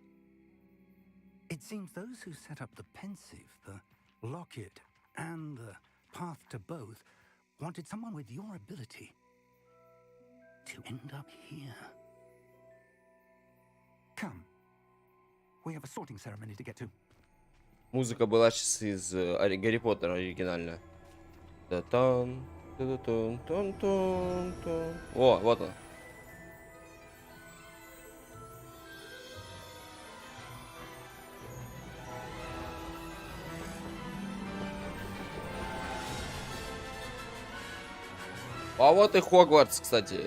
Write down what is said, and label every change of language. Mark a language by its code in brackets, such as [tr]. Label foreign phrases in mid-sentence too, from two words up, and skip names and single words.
[en] It seems those who set up the pensive, the locket, and the path to both wanted someone with your ability to end up here. Come. We have a sorting ceremony to get to. [ru] Музыка была сейчас из Гарри Поттера оригинальная. Та-тан, та-та-тан, тан-тан-тан. О, вот он. А вот и Хогвартс, кстати.